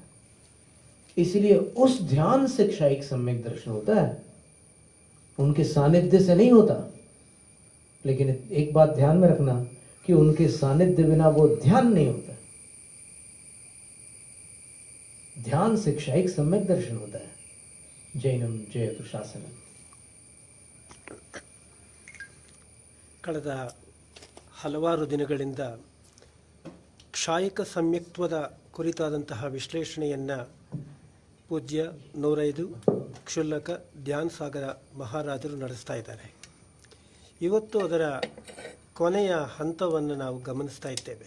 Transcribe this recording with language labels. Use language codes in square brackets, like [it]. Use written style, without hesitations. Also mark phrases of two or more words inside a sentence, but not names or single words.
[hi] इसलिए उस ध्यान से क्षायिक सम्यक दर्शन होता है, उनके सानिध्य से नहीं होता। लेकिन एक बात ध्यान में रखना कि उनके सानिध्य बिना वो ध्यान नहीं होता। ध्यान से क्षायिक सम्यक दर्शन होता है। [sa] जैनम जयतु शासनम। [kn] ಕಳೆದ ಹಲವಾರು ದಿನಗಳಿಂದ ಕ್ಷಾಯಿಕ ಸಂಯುಕ್ತದ ಕುರಿತಾದಂತಹ ವಿಶ್ಲೇಷಣೆಯನ್ನು ಪೂಜ್ಯ 105 ಕ್ಷುಲ್ಲಕ ಧ್ಯಾನ್ ಸಾಗರ ಮಹಾರಾಜರು ನಡೆಸ್ತಾ ಇದ್ದಾರೆ. ಇವತ್ತು ಅದರ ಕೊನೆಯ ಹಂತವನ್ನು ನಾವು ಗಮನಿಸ್ತಾ ಇದ್ದೇವೆ.